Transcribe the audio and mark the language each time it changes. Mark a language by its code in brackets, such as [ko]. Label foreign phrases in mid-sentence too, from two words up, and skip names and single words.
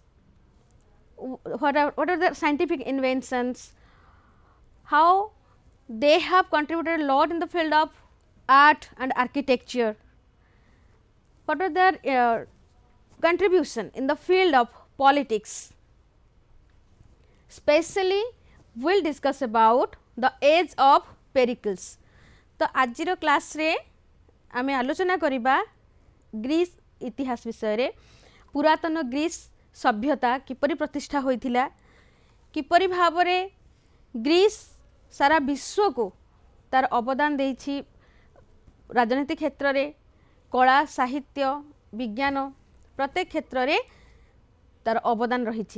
[en] What are the scientific inventions, how they have contributed a lot in the field of art and architecture, what are their contribution in the field of politics. Especially we will discuss about the age of pericles. [or] ତ ଆଜିର କ୍ଲାସ ରେ ଆମେ ଆଲୋଚନା କରିବା ଗ୍ରୀସ ଇତିହାସ ବିଷୟ ରେ ପୁରାତନ ଗ୍ରୀସ ସଭ୍ୟତା କିପରି ପ୍ରତିଷ୍ଠା ହୋଇଥିଲା, କିପରି ଭାବରେ ଗ୍ରୀସ ସାରା ବିଶ୍ୱ କୁ ତାର ଅବଦାନ ଦେଇଛି ରାଜନୈତିକ କ୍ଷେତ୍ର ରେ, କଳା ସାହିତ୍ୟ ବିଜ୍ଞାନ ପ୍ରତ୍ୟେକ କ୍ଷେତ୍ର ରେ ତାର ଅବଦାନ ରହିଛି।